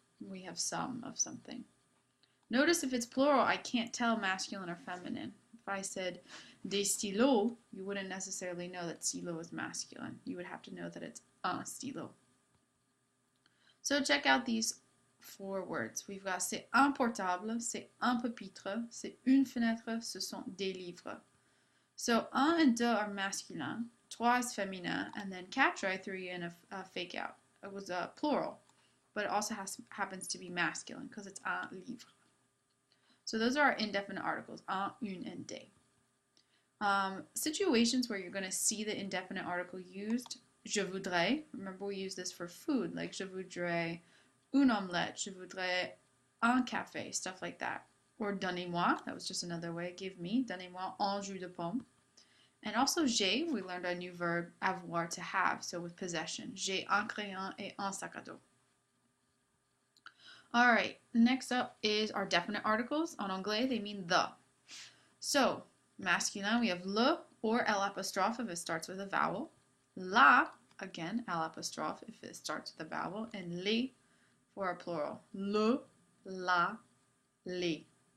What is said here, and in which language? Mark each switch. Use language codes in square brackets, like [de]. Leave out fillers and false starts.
[en] We have some of something. Notice if it's plural, I can't tell masculine or feminine. If I said [fr] des stylos, [en] you wouldn't necessarily know that stylo is masculine. You would have to know that it's [fr] un stylo. [en] So check out these four words. We've got [fr] c'est un portable, c'est un pupitre, c'est une fenêtre, ce sont des livres. [en] So un and deux are masculin, trois is féminin, and then quatre, I threw you in a fake out. It was a plural, but it also happens to be masculine because it's un livre. So those are our indefinite articles, un, une, and des. Situations where you're going to see the indefinite article used, [fr] je voudrais, remember we use this for food, like je voudrais une omelette, je voudrais un café, [en] stuff like that. Or donnez-moi, that was just another way, give me, [fr] donnez-moi un jus de pomme. [en] And also j'ai, we learned our new verb, avoir, to have, so with possession. [fr] J'ai un crayon et un sac à dos. [en] Alright, next up is our definite articles. [fr] En anglais, [en] they mean the. So, masculine, we have le or L apostrophe if it starts with a vowel. La, again, L apostrophe if it starts with a vowel. And les for our plural. Le, la, les.